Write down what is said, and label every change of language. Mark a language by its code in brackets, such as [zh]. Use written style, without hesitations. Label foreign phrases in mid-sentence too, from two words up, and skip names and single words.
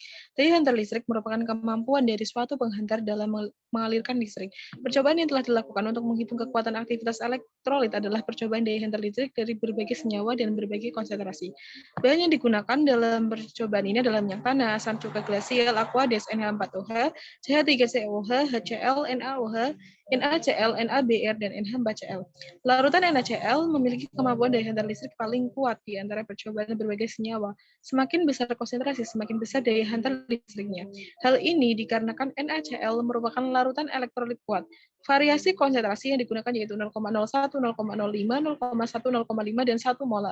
[id] Daya hantar listrik merupakan kemampuan dari suatu penghantar dalam mengalirkan listrik. Percobaan yang telah dilakukan untuk menghitung kekuatan aktivitas elektrolit adalah percobaan daya hantar listrik dari berbagai senyawa dan berbagai konsentrasi. Bahan yang digunakan dalam percobaan ini adalah minyak tanah, asam cuka glasial, aqueous, NH4OH, CH3COH, HCl, NaOH, NaCl, NaBr, dan NH4Cl. Larutan NaCl memiliki kemampuan daya hantar listrik paling kuat di antara percobaan berbagai senyawa. Semakin besar konsentrasi, semakin besar daya hantar listriknya. Hal ini dikarenakan NaCl merupakan larutan elektrolit kuat. Variasi konsentrasi yang digunakan yaitu 0,01, 0,05, 0,1, 0,5, dan 1 molar.